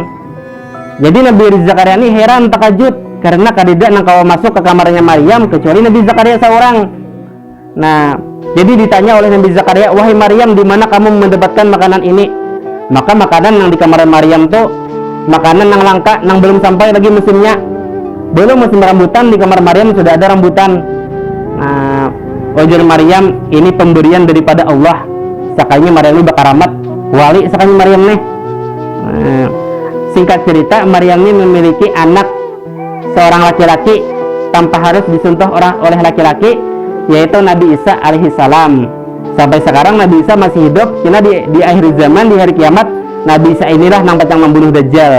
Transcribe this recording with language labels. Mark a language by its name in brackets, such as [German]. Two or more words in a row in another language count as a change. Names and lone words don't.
[Banjar] Jadi Nabi Zakaria ini heran takjub karena kadidak nang kawa masuk ke kamarnya Maryam kecuali Nabi Zakaria seorang. [Indonesian] Nah jadi ditanya oleh Nabi Zakaria, wahai Maryam, di mana kamu mendapatkan makanan ini? Maka makanan yang di kamar Maryam tuh makanan yang langka, yang belum sampai lagi musimnya. Belum musim rambutan, di kamar Maryam sudah ada rambutan. Nah, ujar Maryam, ini pemberian daripada Allah. [Banjar] Sakanya Maryam ini bakaramat wali sakanya Maryam nih. [Indonesian] Nah, singkat cerita, Maryam ini memiliki anak seorang laki-laki tanpa harus disentuh oleh laki-laki, yaitu Nabi Isa alaihissalam. Sampai sekarang Nabi Isa masih hidup, karena di akhir zaman, di hari kiamat, Nabi Isa inilah yang patang membunuh Dajjal.